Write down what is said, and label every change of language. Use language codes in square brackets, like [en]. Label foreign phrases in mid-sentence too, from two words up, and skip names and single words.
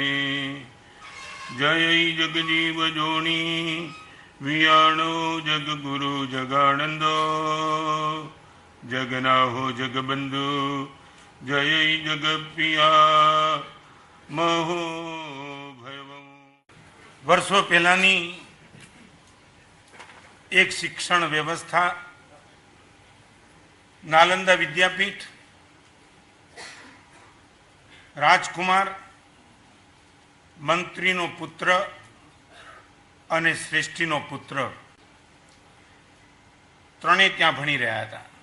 [pra] जय जगजीव जोणी वियाणो जगगुरु जगानंदो जगनाहो जगबंधु जय जगपिया महो भयवम. [gu] વર્ષો પહેલાની એક શિક્ષણ વ્યવસ્થા, નાલંદા વિદ્યાપીઠ, રાજકુમાર મંત્રીનો પુત્ર અને શ્રેષ્ઠીનો પુત્ર ત્રણેય ત્યાં ભણી રહ્યા હતા.